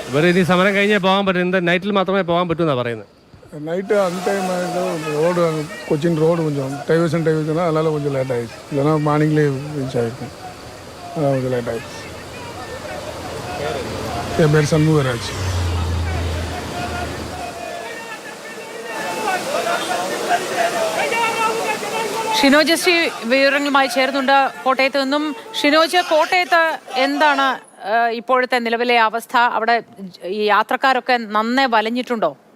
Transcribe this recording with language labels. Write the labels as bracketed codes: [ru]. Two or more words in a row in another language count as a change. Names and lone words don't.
[ml] ഇവർ ഇനി സമരം കഴിഞ്ഞേ പോകാൻ പറ്റും. എന്താ നൈറ്റിൽ മാത്രമേ പോകാൻ പറ്റൂ എന്നാണ് പറയുന്നത്. [ta] நைட்டு அன் டைம் ரோடு கொச்சின் ரோடு கொஞ்சம் டைவர்ஷன் அதனால் கொஞ்சம் லேட் ஆகிடுச்சு. இல்லைனா மார்னிங்லேயே ரீச் ஆகிருக்கும். அதான் கொஞ்சம் லேட் ஆகிடுச்சு. என் பேர் சண்முகராஜ். [ml] ഷിനോജ് ശ്രീ വിവരങ്ങളുമായി ചേർന്നുണ്ട് കോട്ടയത്ത് നിന്നും. ഷിനോജ്, കോട്ടയത്ത് എന്താണ് ഇപ്പോഴത്തെ നിലവിലെ അവസ്ഥ? അവിടെ ഈ യാത്രക്കാരൊക്കെ നന്നേ വലഞ്ഞിട്ടുണ്ടോ?